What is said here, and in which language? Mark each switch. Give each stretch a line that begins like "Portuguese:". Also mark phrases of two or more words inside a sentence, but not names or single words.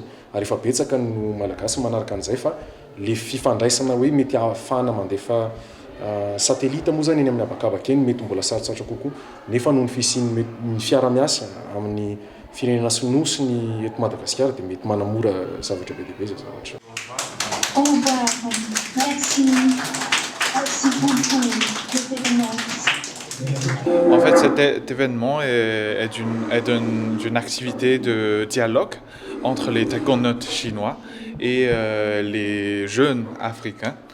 Malagasy: Ary efa betsaka no malagasy manaraka an'izay fa le fifandraisana hoe mety ahafahana mandefa satellita moa zany eny amin'ny abakabaka eny mety mbola sarotsarotra kokoa nefa noho ny fisiany ny fiara-miasa amin'ny firenena sinosy ny eto Madagasikara dia mety manamora zavatra be dehibe zay zavatra.
French: Au revoir. Merci. Merci beaucoup cet événement. En fait, cet événement est d'une activité de dialogue entre les taïkonautes chinois et les jeunes africains